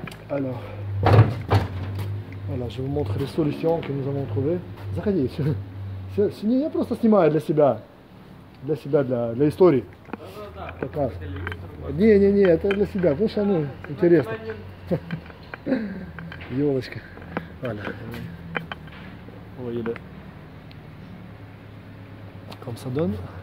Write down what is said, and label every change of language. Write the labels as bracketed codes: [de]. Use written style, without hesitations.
[fr] Alors, voilà, je vais vous montrer les solutions que nous avons trouvées. [ru] Заходи, я просто снимаю для себя для истории. Не, это для себя, потому что интересно. Елочка. [fr] Voilà. Vous voyez comme ça donne.